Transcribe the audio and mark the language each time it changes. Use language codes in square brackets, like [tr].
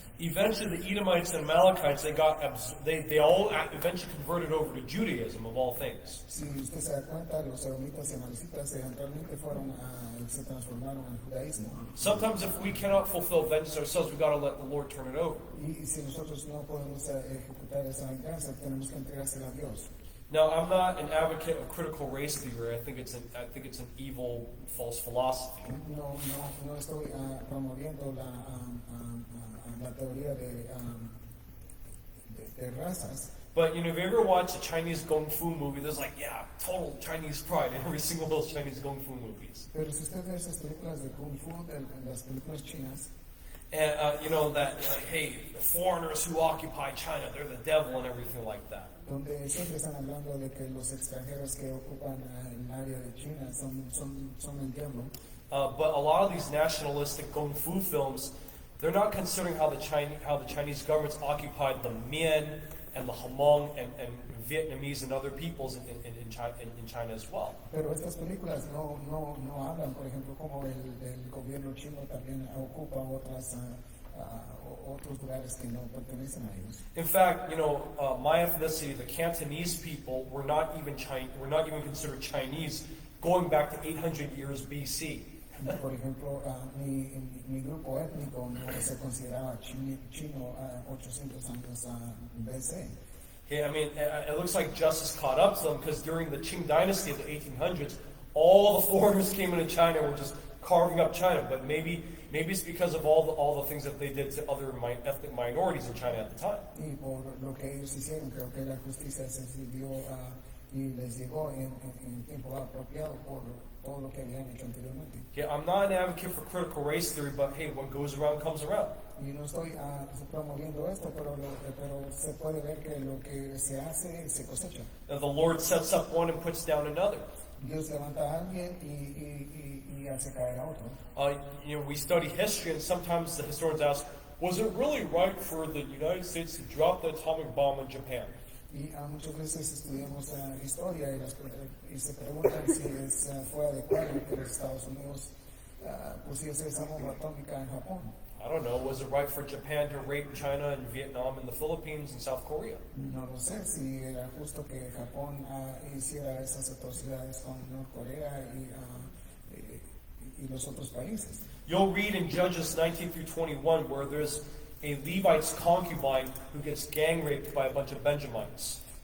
[en] Eventually, the Edomites and Amalekites they all eventually converted over to Judaism, of all things. [es] Si usted se da cuenta, los edomitas y amalecitas realmente se transformaron al judaísmo. [en] Sometimes, if we cannot fulfill vengeance ourselves, we got to let the Lord turn it over. [es] Y si nosotros no podemos ejecutar esa venganza, tenemos que entregársela a Dios. [en] Now, I'm not an advocate of critical race theory. I think it's an evil, false philosophy. [es] No estoy promoviendo la teoría de razas. [en] But you know, if you ever watch a Chinese kung fu movie, there's like, total Chinese pride in every single of those Chinese kung fu movies. [es] Pero si usted ve esas películas de kung fu, las películas chinas, [en] And you know that, hey, the foreigners who occupy China, they're the devil and everything like that. [es] donde siempre están hablando de que los extranjeros que ocupan el área de China son el diablo. [en] But a lot of these nationalistic kung fu films, they're not considering how the Chinese government's occupied the Mian and the Hmong and Vietnamese and other peoples in China as well. [es] Pero estas películas no hablan, por ejemplo, como el gobierno chino también ocupa otros lugares que no pertenecen a ellos. [en] In fact, you know, my ethnicity, the Cantonese people, were not even considered Chinese, going back to 800 years BC. [es] Por ejemplo, mi grupo étnico no se consideraba chino 800 años BC. [en] Yeah, I mean, it looks like justice caught up to them because during the Qing dynasty of the 1800s, all the foreigners came into China and were just carving up China. But maybe it's because of all the things that they did to other ethnic minorities in China at the time. [es] Y por lo que ellos hicieron, creo que la justicia se sirvió y les llegó en tiempo apropiado por todo lo que habían hecho anteriormente. [en] Yeah, I'm not an advocate for critical race theory, but hey, what goes around comes around. [es] Y no estoy promoviendo esto, pero se puede ver que lo que se hace se cosecha. [en] The Lord sets up one and puts down another. [es] Dios levanta a alguien y hace caer a otro. [en] You know, we study history, and sometimes the historians ask, was it really right for the United States to drop the atomic bomb in Japan? [es] Y muchas veces estudiamos historia y se preguntan si fue adecuado que los Estados Unidos pusiese esa bomba atómica en Japón. [en] I don't know. Was it right for Japan to rape China and Vietnam and the Philippines and South Korea? [es] No lo sé si era justo que Japón hiciera esas atrocidades con Norcorea y los otros países. [en] You'll read in Judges 19 through 21 where there's a Levite's concubine who gets gang raped by a bunch of Benjamites.